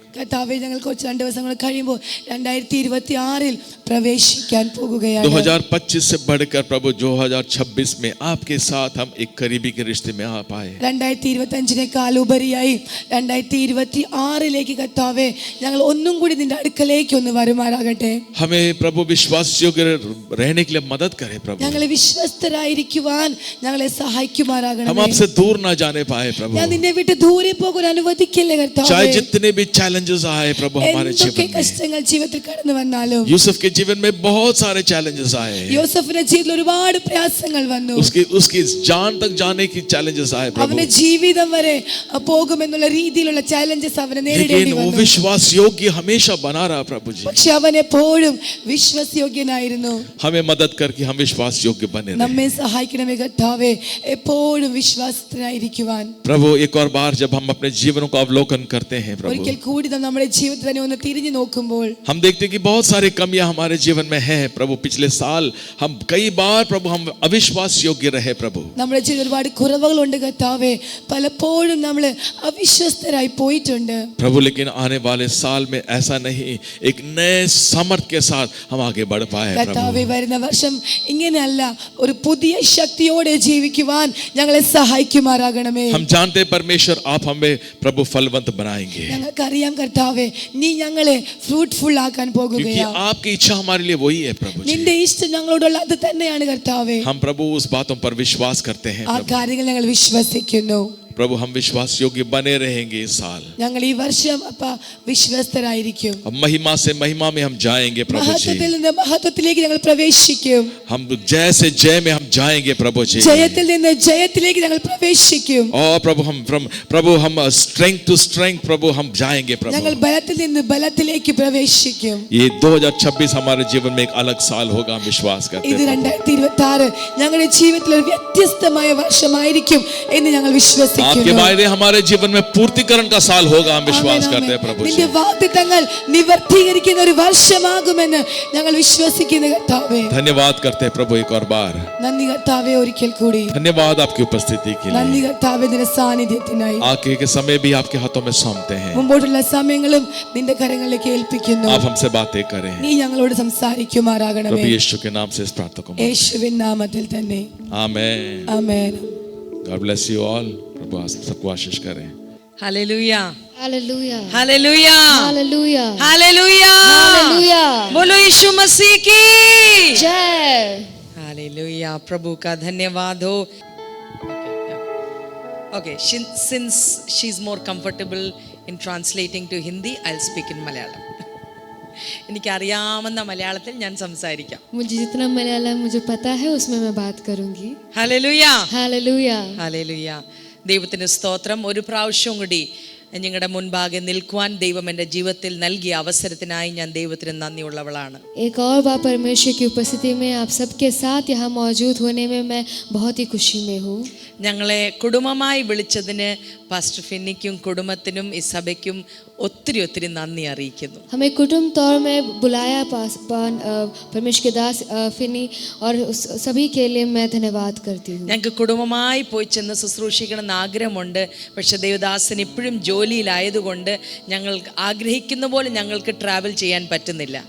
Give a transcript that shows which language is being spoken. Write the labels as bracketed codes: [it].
[ml] കർത്താവേ ഞങ്ങൾ കുറച്ച് 2 ദിവസങ്ങൾ കഴിയുമ്പോൾ 2026 പ്രവേശിക്കാൻ പോകുകയാണ്. [hi] 2025 से बढ़कर प्रभु 2026 में आपके साथ हम एक करीबी के रिश्ते में आ पाए। [ml] 2025 ഉപരിയായി 2026 കർത്താവേ ഞങ്ങൾ ഒന്നും കൂടി നിന്റെ അടുക്കലേക്ക് ഒന്ന് വരുമാറാകട്ടെ. [hi] हमें प्रभु विश्वास योग्य रहने के लिए मदद करे प्रभु। [ml] ഞങ്ങളെ വിശ്വസ്തരായിരിക്കുവാൻ ഞങ്ങളെ സഹായിക്കുമാറാകണമേ. [hi] हम आपसे दूर ना जाने पाए प्रभु। [ml] ഞാൻ നിന്നെ വിട്ട് ദൂരെ പോകാൻ അനുവദിക്കില്ല കർത്താവേ. [hi] चाहे जितने भी चैलेंजेस आए प्रभु हमारे [ml] എന്തൊക്കെ [hi] जीवन में, [ml] കഷ്ടങ്ങൾ ജീവിതത്തിൽ കടന്നു വന്നാലും, [hi] यूसुफ के जीवन में बहुत सारे चैलेंजेस आए, [ml] യോസഫിന്റെ ജീവിതത്തിൽ ഒരുപാട് പ്രയാസങ്ങൾ വന്നു. [hi] उसकी जान तक जाने की चैलेंजेस आए प्रभु। [ml] അവന്റെ ജീവിതം വരെ പോകുമെന്നുള്ള രീതിയിലുള്ള ചാലഞ്ചസ് അവനെ നേരിടേണ്ടി [hi] लेकिन वो [ml] വന്നു. [hi] विश्वास योग्य हमेशा बना रहा प्रभु जी। [ml] പക്ഷെ അവൻ എപ്പോഴും വിശ്വാസയോഗ്യനായിരുന്നു. [hi] हमें मदद करके हम विश्वास योग्य बने रहे [ml] നമ്മെ സഹായിക്കണമേ കർത്താവേ എപ്പോഴും വിശ്വാസത്തിനായിരിക്കുവാൻ. [hi] प्रभु। एक और बार जब हम अपने जीवनों को अवलोकन करते हैं प्रभु, [ml] ഒരിക്കൽ കൂടി നാം നമ്മുടെ ജീവിതത്തിൽ തന്നെ ഒന്ന് തിരിഞ്ഞു നോക്കുമ്പോൾ [hi] हम देखते हैं कि बहुत सारे कमियां हमारे जीवन में हैं प्रभु। पिछले साल हम कई बार प्रभु हम अविश्वास योग्य रहे प्रभु। [ml] നമ്മുടെ ജീവിതത്തിൽ ഒരുപാട് കുറവുകളുണ്ട് കർത്താവേ. പലപ്പോഴും നമ്മൾ അവിശ്വസ്തരായി പോയിട്ടുണ്ട് [hi] प्रभु, लेकिन आने वाले साल में ऐसा नहीं, एक नए सामर्थ के साथ हम आगे बढ़ पाए [ml] കർത്താവേ. [hi] प्रभु। [ml] വരുന്ന വർഷം ഇങ്ങനെയല്ല, ഒരു പുതിയ ശക്തിയോടെ ജീവിക്കുവാൻ ഞങ്ങളെ സഹായിക്കുമാറാകണമേ. [hi] हम जानते हैं परमेश्वर आप हमें प्रभु फलवंत बनाएंगे, [ml] ഞങ്ങൾക്കറിയാം കർത്താവേ നീ ഞങ്ങളെ ഫ്രൂട്ട്ഫുൾ ആക്കാൻ [hi] क्योंकि [ml] പോകുകയാ. [hi] आपकी इच्छा हमारे लिए वही है प्रभु जी। [ml] നിന്റെ ഇഷ്ടം ഞങ്ങളോടുള്ള അത് തന്നെയാണ് കർത്താവേ. [hi] हम प्रभु उस बातों पर विश्वास करते हैं [ml] ആ [hi] प्रभु। [ml] കാര്യങ്ങൾ ഞങ്ങൾ വിശ്വസിക്കുന്നു. [hi] प्रभु हम विश्वास योग्य बने रहेंगे इस साल। [ml] ഞങ്ങൾ ഈ വർഷം അപ്പ വിശ്വസ്തരായിരിക്കും. [hi] अब महिमा से महिमा में हम जाएंगे प्रभु [ml] മഹത്വത്തിൽ [hi] जी। [ml] നിന്ന് മഹത്വത്തിലേക്ക് ഞങ്ങൾ പ്രവേശിക്കും. [hi] हम जय से जय में हम जाएंगे प्रभु जी। [ml] ജയത്തിൽ നിന്ന് ജയത്തിലേക്ക് ഞങ്ങൾ പ്രവേശിക്കും. [hi] और प्रभु हम स्ट्रेंथ टू स्ट्रेंथ प्रभु हम जाएंगे [ml] ഞങ്ങൾ [hi] प्रभु। [ml] ബലത്തിൽ നിന്ന് ബലത്തിലേക്ക് പ്രവേശിക്കും. [hi] ये 2026 हमारे जीवन में एक अलग साल होगा, हम विश्वास करते [ml] ഇത് [hi] हैं। [ml] 2026 ഞങ്ങളുടെ ജീവിതത്തിൽ ഒരു വ്യത്യസ്തമായ വർഷമായിരിക്കും എന്ന് ഞങ്ങൾ [hi] आपके [ml] വിശ്വസിക്കുന്നു. [hi] वायदे हमारे जीवन में पूर्तिकरण का साल होगा, हम विश्वास करते हैं प्रभु जी। [ml] നിന്റെ വാഗ്ദത്തങ്ങൾ നിവർത്തീകരിക്കുന്ന ഒരു വർഷമാകുമെന്ന് ഞങ്ങൾ വിശ്വസിക്കുന്നു കർത്താവേ. [hi] धन्यवाद करते हैं प्रभु एक और बार। [ml] നന്ദി കർത്താവേ ഒരിക്കൽ കൂടി. [hi] धन्यवाद आपकी उपस्थिति के [ml] നന്ദി [hi] लिए। [ml] കർത്താവേ നിന്റെ സാന്നിധ്യത്തിനായി. [hi] आगे के समय भी आपके हाथों में सौंपते हैं, [ml] മുമ്പോട്ടുള്ള സമയങ്ങളും നിന്റെ കരങ്ങളിലേക്ക് ഏൽപ്പിക്കുന്നു. [hi] आप हमसे बातें करें [ml] നീ ഞങ്ങളോട് സംസാരിക്കുമാറാകണമേ. [hi] प्रभु यीशु के नाम से इस प्रार्थना को। [ml] യേശുവിൻ നാമത്തിൽ തന്നെ [hi] आमेन। [ml] ആമേൻ. [en] God bless you all। [hi] प्रभु सबको आशीष करें। [ml] Hallelujah, [hi] hallelujah [ml] hallelujah, [hi] hallelujah [ml] hallelujah, [hi] hallelujah बोलो यीशु मसीह की जय. हालेलुया। प्रभु का धन्यवाद हो। [en] Okay, since she's more comfortable in translating to Hindi, I'll speak in Malayalam. [ml] എനിക്കറിയാവുന്ന മലയാളത്തിൽ ഞാൻ സംസാരിക്കാം. [hi] मुझे जितना मलयालम मुझे पता है उसमें मैं बात करूंगी. [ml] Hallelujah, [hi] hallelujah [ml] hallelujah. ദൈവത്തിന് സ്തോത്രം. ഒരു പ്രാവശ്യം കൂടി ഞങ്ങളുടെ മുൻപാകെ നിൽക്കുവാൻ ദൈവം എൻ്റെ ജീവിതത്തിൽ നൽകിയ അവസരത്തിനായി ഞാൻ ദൈവത്തിന് നന്ദിയുള്ളവളാണ്. [hi] एक और बार परमेश्वर की उपस्थिति में आप सबके साथ यहाँ मौजूद होने में मैं बहुत ही खुशी में हूँ. [ml] ഞങ്ങളെ കുടുംബമായി വിളിച്ചതിന് പാസ്റ്റർ ഫിന്നിക്കും കുടുംബത്തിനും ഈ സഭയ്ക്കും ഒത്തിരി ഒത്തിരി നന്ദി അറിയിക്കുന്നു. [hi] हमें कुटुंब तौर में बुलाया परमेश्वर के दास फिनी और सभी के लिए मैं धन्यवाद करती हूँ. [ml] ഞങ്ങൾക്ക് കുടുംബമായി പോയി ചെന്ന് ശുശ്രൂഷിക്കണമെന്ന് ആഗ്രഹമുണ്ട്. പക്ഷെ ദേവദാസൻ ഇപ്പോഴും ജോലിയിലായതുകൊണ്ട് ഞങ്ങൾ ആഗ്രഹിക്കുന്ന പോലെ ഞങ്ങൾക്ക് ട്രാവൽ ചെയ്യാൻ പറ്റുന്നില്ല.